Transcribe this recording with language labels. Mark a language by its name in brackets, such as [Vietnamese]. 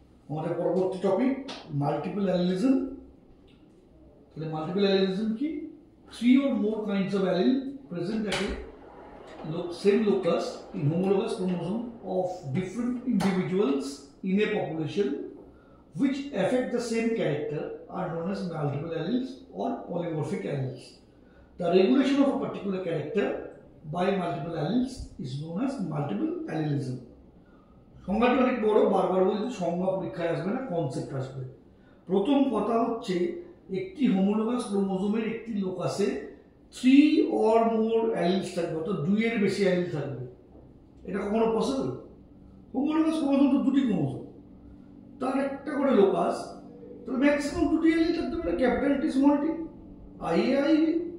[Bangla] আমাদের পরবর্তী topic multiple অ্যালিলিজম। তাহলে মাল্টিপল অ্যালিলিজম কি? [English] 3 or more kinds of allele present at a same locus in homologous chromosome of different individuals in a population which affect the same character are known as multiple alleles or polymorphic alleles. The regulation of a particular character by multiple alleles is known as multiple allelism. [Bangla] সংজ্ঞাটি অনেক বড়, বারবার বলছি সংজ্ঞা পরীক্ষায় আসবে না, concept আসবে। প্রথম কথা হচ্ছে একটি হোমোলোগাস ক্রোমোজোমের একটি লোকাসে 3 or more অ্যালিলস থাকবে, অর্থাৎ 2 এর বেশি অ্যালিল থাকবে। এটা কখনো পসিবল? হোমোলোগাস ক্রোমোজোম তো দুটি ক্রোমোজোম, তার একটা করে লোকাস, তাহলে ম্যাক্সিমাম দুটি অ্যালিল থাকতে পারে, capital T small tea, I A I B.